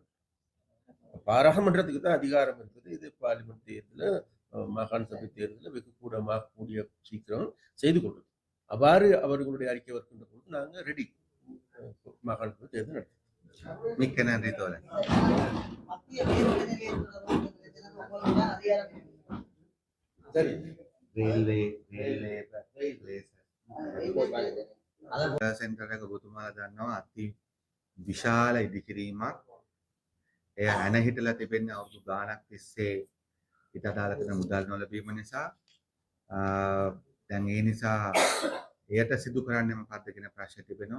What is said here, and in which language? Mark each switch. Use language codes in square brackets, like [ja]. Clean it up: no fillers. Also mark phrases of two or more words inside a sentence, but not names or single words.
[ta] பாராளுமன்றத்துக்கு தான் அதிகாரம் இருக்குது. இது பார்லிமெண்ட் தேர்தலில் மாகாண சபை தேர்தலில் வெகு கூடமாக கூடிய சீக்கிரம் செய்து கொள்ளுது. அவ்வாறு அவர்களுடைய அறிக்கை வருகின்ற போது நாங்கள் ரெடி மாகாணத்தில் தேர்தல் நடத்தும். மிக்க நன்றி தோழர். மத்திய ரயில்வே நிலையம் தொடர்பான பிரச்சனை உங்களுக்கு அதிகாரம் இருக்கு. சரி, [si] සෙන්ටර් එක ඔබතුමාලා දන්නවා අති විශාල ඉදිකිරීමක්. එය ඇනහිටලා තිබෙන්නේ අවුරුදු ගාණක් තිස්සේ ඊට අදාළ කරන මුදල් නොලැබීම නිසා. දැන් ඒ නිසා එයට සිදු කරන්නේ මොකක්ද කියන ප්‍රශ්නේ තිබෙනවා.